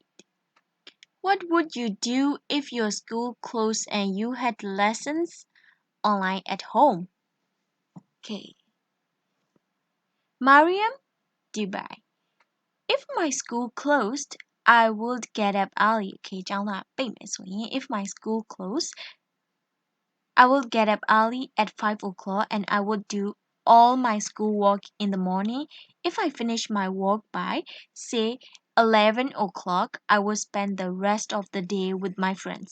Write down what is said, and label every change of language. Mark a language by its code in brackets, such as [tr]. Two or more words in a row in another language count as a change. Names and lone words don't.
[en] What would you do if your school closed and you had lessons online at home? Okay. Mariam, Dubai. If my school closed, I would get up early. Okay, [my] ကျောင်းသားပိတ်မယ်ဆိုရင် [en] if my school closed, I would get up early at 5 o'clock and I would do all my schoolwork in the morning. If I finish my work by, say, 11 o'clock, I will spend the rest of the day with my friends.